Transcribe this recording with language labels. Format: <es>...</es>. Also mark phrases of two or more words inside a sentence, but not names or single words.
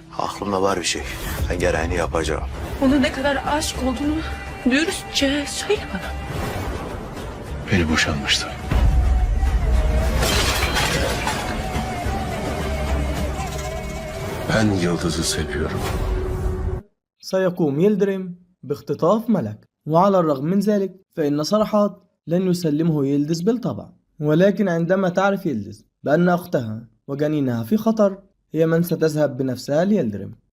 <tr>Aklımda var bir şey. Ben gereğini yapacağım. Onun ne kadar aşık olduğunu dürüstçe söyle bana. Beni boşanmıştı. Ben Yıldız'ı seviyorum.</tr> <ar>سيقوم يلدريم باختطاف ملك، وعلى الرغم من ذلك فإن صرحات لن يسلمه يلدز بالطبع. ولكن عندما تعرف يلدز بأن أختها وجنينها في خطر، هي من ستذهب بنفسها ليلدريم.</ar>